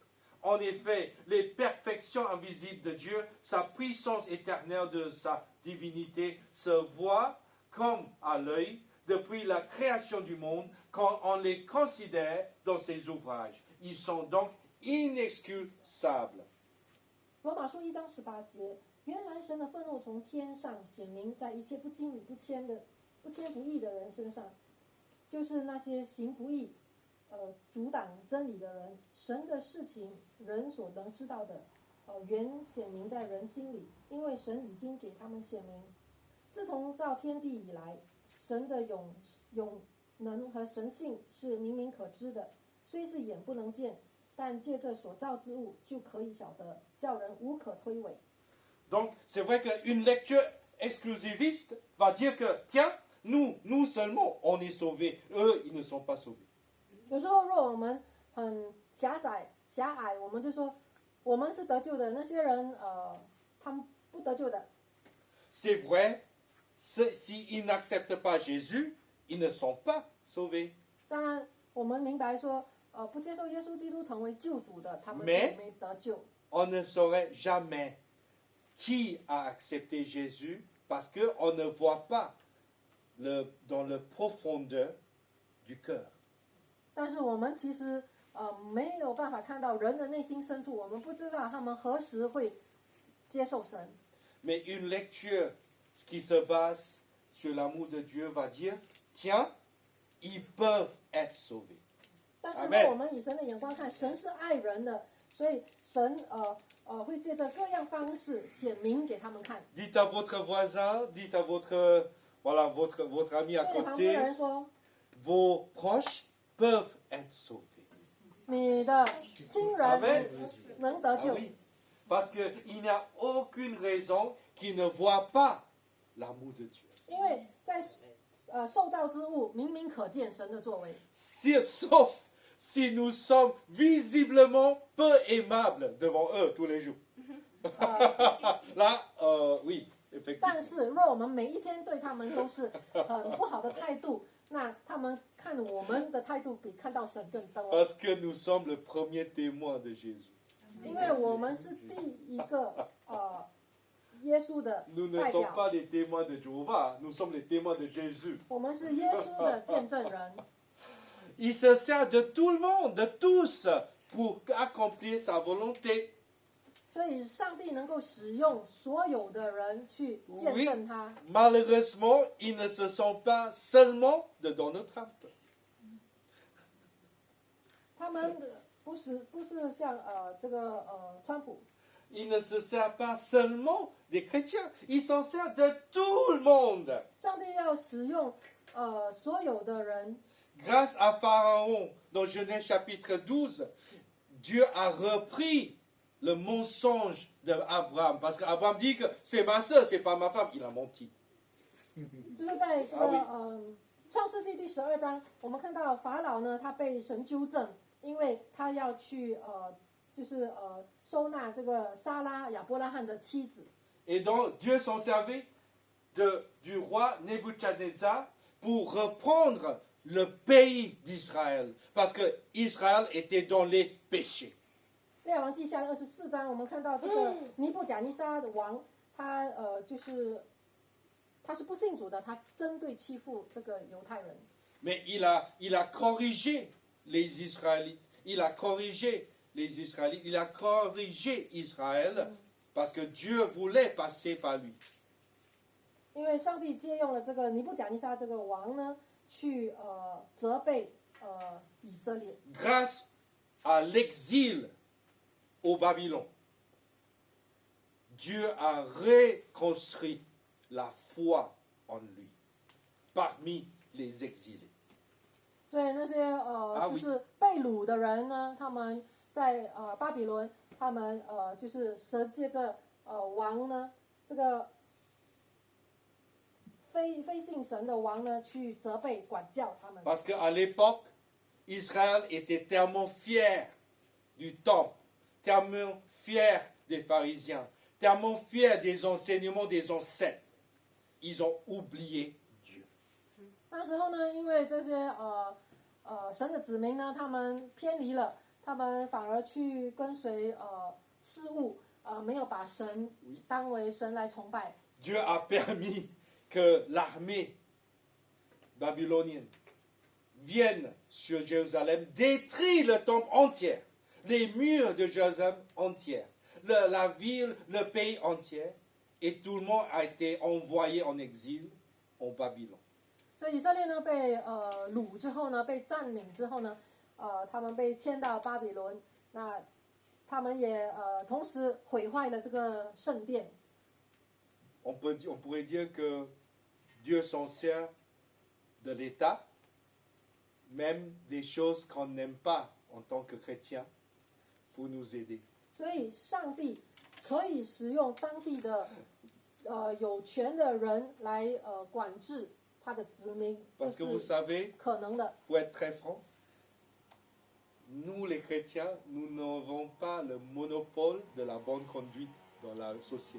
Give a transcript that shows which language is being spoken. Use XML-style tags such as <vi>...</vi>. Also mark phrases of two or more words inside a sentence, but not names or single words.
<fr>En effet, les perfections invisibles de Dieu, sa puissance éternelle de sa divinité se voient comme à l'œil depuis la création du monde quand on les considère dans ses ouvrages. Ils sont donc inexcusables.</fr> <zh>罗马书1章18节，原来神的愤怒从天上显明在一切不经理不谦不义的人身上，就是那些行不义、阻挡真理的人。神的事情，人所能知道的，原显明在人心里，因为神已经给他们显明。自从造天地以来，神的永能和神性是明明可知的，虽是眼不能见，但借着所造之物就可以晓得，叫人无可推诿。</zh> <fr>Donc, c'est vrai qu'une lecture exclusiviste va dire que, tiens, nous seulement, on est sauvés. Eux, ils ne sont pas sauvés.</fr> <zh>有时候，若我们很狭隘，我们就说我们是得救的，那些人他们不得救的。</zh> <fr>C'est vrai, s'ils n'acceptent pas Jésus, ils ne sont pas sauvés.</fr> <zh>当然，我们明白说，不接受耶稣基督成为救主的，他们就没得救。</zh> <fr>On ne saurait jamais qui a accepté Jésus parce qu'on ne voit pas dans le profondeur du cœur.</fr> <zh>但是我们其实没有办法看到人的内心深处，我们不知道他们何时会接受神。</zh> <fr>Mais une lecture qui se base sur l'amour de Dieu va dire, tiens, ils peuvent être sauvés.</fr> <zh>但是呢，我们以神的眼光看，神是爱人的，所以神会借着各样方式显明给他们看。</zh> <fr>Dites à votre voisin, dites à votre ami à</fr> <zh>对旁边的</zh> <fr>côté,</fr> <zh>人说，</zh> <fr>vos proches peuvent être sauvés.</fr> <zh>你的亲</zh> <fr>Amen.</fr> <zh>人能得</zh> <fr>Ah</fr> <zh>救，</zh> <fr>oui, parce qu'il n'y a aucune raison qu'ils ne voient pas l'amour de Dieu.</fr> <zh>因为在受造之物明明可见神的作为。</zh> <fr>Sauf si nous sommes visiblement peu aimables devant eux tous les jours. Là, oui,</fr> <zh>但</zh> <fr>effectivement.</fr> <zh>是，若我们每一天对他们都是很不好的态度，那他们看我们的态度比看到神更多，</zh> <fr>Parce que nous sommes le premier témoin de Jésus.</fr> <zh>因为我们是第一个耶稣的</zh> <fr>Nous ne</fr> <zh>代</zh> <fr>sommes</fr> <zh>表，</zh> <fr>pas les témoins de Jéhovah, nous sommes les témoins de Jésus.</fr> <zh>我们是耶稣的见证人。</zh> <fr>Il se sert de tout le monde, de tous, pour accomplir sa volonté.</fr> <zh>所以，上帝能够使用所有的人去见证他。</zh> <fr>Malheureusement, ils ne se sont pas seulement de Donald Trump.</fr> <zh>他们不是像这个川普，</zh> <fr>Il ne se sert pas seulement des chrétiens, il s'en sert de tout le monde.</fr> <zh>上帝要使用所有的人。</zh> <fr>Grâce à Pharaon, dans Genèse chapitre 12, Dieu a repris le mensonge d'Abraham. Parce qu'Abraham dit que c'est ma soeur, c'est pas ma femme. Il a menti.</fr> <zh>就是在这个创世纪第12章，我们看到法老呢，他被神纠正，因为他要去收纳这个撒拉亚伯拉罕的妻子。</zh> <fr>Et donc, Dieu s'en servait du roi Nebuchadnezzar pour reprendre le pays d'Israël. Parce que Israël était dans les péchés.</fr> <zh>列王记下的24章，我们看到这个尼布甲尼撒的王，他是不信主的，他针对欺负这个犹太人。</zh> <fr>Mais il a corrigé les Israélites. Il a corrigé les Israélites. Il a corrigé Israël parce que Dieu voulait passer par lui.</fr> <zh>因为上帝借用了这个尼布甲尼撒这个王呢，去责备以色列。</zh> <fr>Grâce à l'exil au Babylone, Dieu a reconstruit la foi en lui parmi les exilés.</fr> <zh>所以那些</zh> <fr>oui</fr> <zh>就是被掳的人呢，他们在巴比伦，他们就是神借着王呢，这个非信神的王呢，去责备管教他们。</zh> <fr>Parce qu'à l'époque, Israël était tellement fier du temple, tellement fier des pharisiens, tellement fier des enseignements des ancêtres. ils ont oublié Dieu.</fr> <zh>那时候呢，因为这些神的子民呢，他们偏离了，他们反而去跟随事物，没有把神当为神来崇拜。</zh> <fr>Dieu a permis que l'armée babylonienne vienne sur Jérusalem, détruit le temple entier, les murs de Jérusalem entiers, la ville, le pays entier, et tout le monde a été envoyé en exil en Babylone.</fr> <zh>所以以色列呢被掳之后呢，被占领之后呢，他们被迁到巴比伦，那他们也同时毁坏了这个圣殿。</zh> <fr>On pourrait dire que Dieu s'en sert de l'État, même des choses qu'on n'aime pas en tant que chrétien, pour nous aider.</fr> <zh>所以上帝可以使用当地的有权的人来管制他的子民，这</zh> <fr>Parce que vous</fr> <zh>是</zh> <fr>savez,</fr> <zh>可能的。</zh> <fr>pour être très franc, nous les chrétiens, nous n'avons pas le monopole de la bonne conduite dans la société.</fr>